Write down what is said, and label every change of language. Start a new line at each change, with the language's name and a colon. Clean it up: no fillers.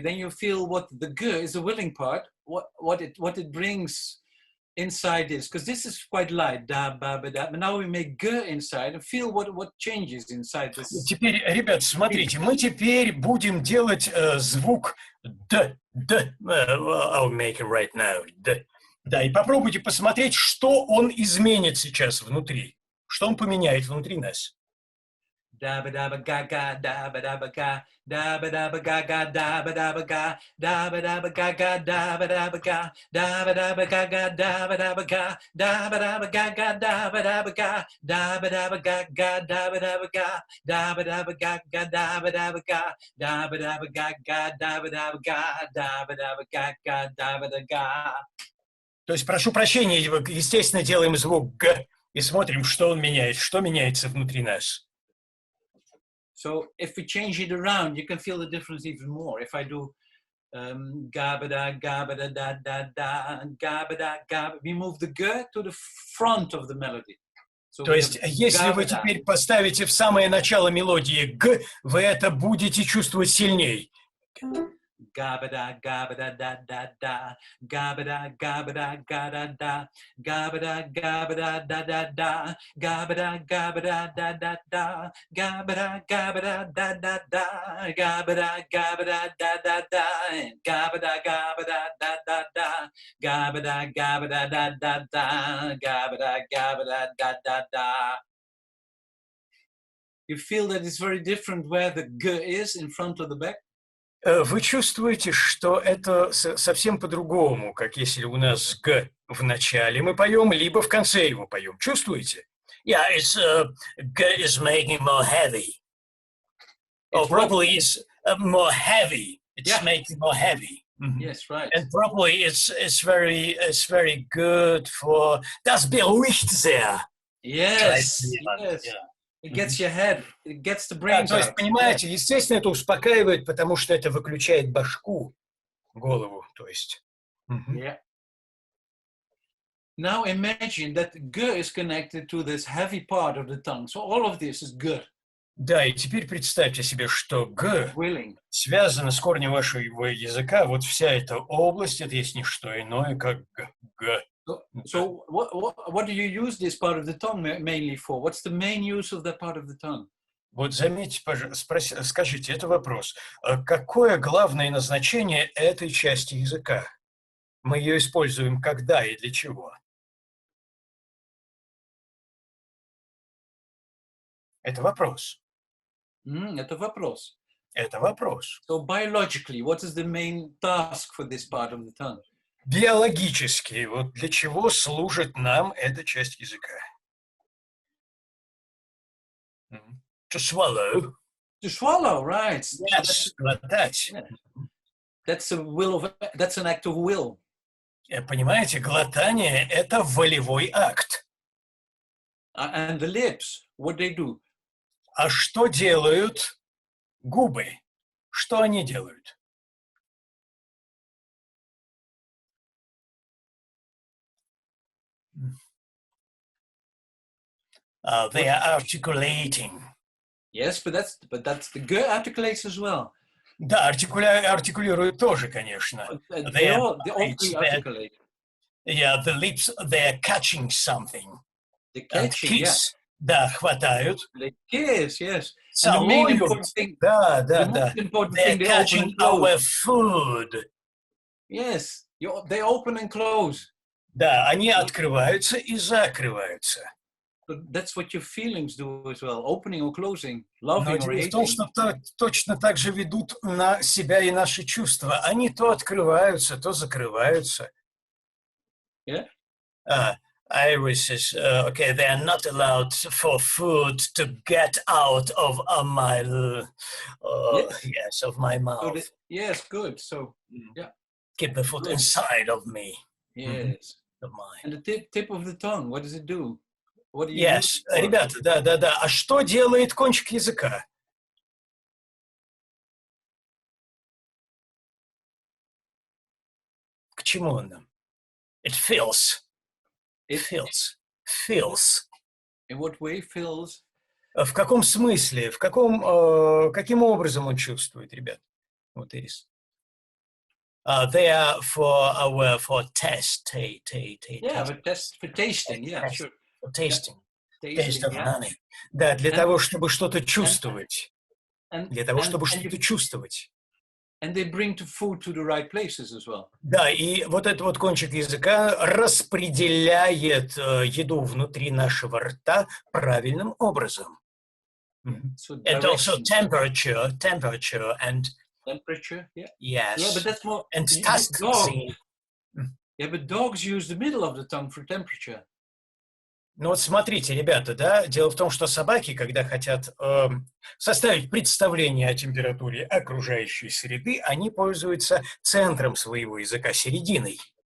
English: Then you feel what the g is the willing part. What it brings inside this, because this is quite light. Da ba ba da. But now we make g inside and feel what changes inside this.
Russian: Теперь, ребят, смотрите, мы теперь будем делать звук д.
English: I'll make it right now. Д.
Russian: Да, и попробуйте посмотреть, что он изменит сейчас внутри. Что он поменяет внутри нас. Dabba dabba gaga, dabba dabba ga, dabba dabba gaga, dabba dabba ga, dabba dabba gaga, dabba dabba ga, dabba dabba gaga, dabba dabba ga, dabba dabba gaga, dabba dabba ga, dabba dabba gaga, dabba dabba ga, dabba dabba gaga, dabba dabba ga, dabba dabba gaga, dabba dabba ga, dabba dabba gaga, dabba dabba ga. То есть, прошу прощения, естественно, делаем звук «г» и смотрим, что он меняет, что меняется внутри нас.
English: So if we change it around, you can feel the difference even more. If I do gabada, gabada, da, da, da, gabada, gabada, we move the g to the front of the melody. So
Russian: То есть, если вы теперь поставите в самое начало мелодии «г», вы это будете чувствовать сильней. Gabada, gabada, da, da, da, gabada, gabada, gada, da, gabada, gabada, da, da, da, gabada, gabada, da, da, da, gabada, gabada, da, da, da, gabada, gabada, da, da, da, gabada, gabada, da, da, da, gabada, gabada, da, da, da, gabada, gabada, da, da, da.
English: You feel that it's very different where the g is in front or the back?
Russian: Вы чувствуете, что это совсем по-другому, как если у нас «г» в начале мы поем, либо в конце его поем. Чувствуете?
English: Yeah, it's «г» is making more heavy. Or probably it's more heavy. It's making more heavy. Mm-hmm. Yes, right. And probably it's very good for
German: das beruhigt sehr.
English: Yes, yes. Yeah. It gets your head, it gets the brains
Russian: то есть, понимаете, естественно, это успокаивает, потому что это выключает башку, голову, то есть.
English: Yeah. Now imagine that g is connected to this heavy part of the tongue. So all of this is g.
Russian: Да, и теперь представьте себе, что г связано с корнем вашего языка. Вот вся эта область, это есть не что иное, как г.
English: So what do you use this part of the tongue mainly for? What's the main use of that part of the tongue?
Russian: Вот заметьте, пожалуйста, скажите, это вопрос. Какое главное назначение этой части языка? Мы ее используем когда и для чего? Это вопрос. Это вопрос. Это вопрос.
English: So biologically, what is the main task for this part of the tongue?
Russian: Биологически, вот для чего служит нам эта часть языка?
English: To swallow. To swallow, right? Yes,
Russian: глотать.
English: That's an act of will.
Russian: Понимаете, глотание – это волевой акт.
English: And the lips, what they do?
Russian: А что делают губы? Что они делают?
English: They are articulating. Yes, but that's the g articulates as well.
Russian: Да, артикулируют тоже, конечно.
English: They all articulate. Yeah, the lips, they're catching something. They're catching, kiss,
Russian: да, хватают.
English: They kiss, yes. And the main important thing, да. They're catching our food. Yes, they open and close.
Russian: Да, они открываются и закрываются.
English: But that's what your feelings do as well, opening or closing, loving or hating.
Russian: Но дело в том, что точно так же ведут на себя и наши чувства. Они то открываются, то закрываются.
English: Yeah? Irises, okay, they are not allowed for food to get out of my, of my mouth. So yes, good. So, yeah. Keep the food inside of me. Yes. Of mine. And the tip of the tongue, what does it do? What do you
Russian: Yes, ребята, да. А что делает кончик языка? К чему он нам?
English: It feels. It feels. Feels. In what way feels?
Russian: В каком смысле? Каким образом он чувствует, ребят?
English: Вот Ирис. They are for test. For tasting, yeah, sure. Tasting. Taste of honey.
Russian: Да, для того, чтобы что-то чувствовать. Для того, чтобы что-то чувствовать.
English: And they bring the food to the right places as well.
Russian: Да, и вот этот вот кончик языка распределяет еду внутри нашего рта правильным образом.
English: So And also directions. temperature, and Temperature, yeah. yes, Yeah, but that's more. and you- task. dog- Yeah, but dogs use the middle of the tongue for temperature.
Russian: Ну вот смотрите, ребята, да, дело в том, что собаки, когда хотят составить представление о температуре окружающей среды, они пользуются центром своего языка, серединой.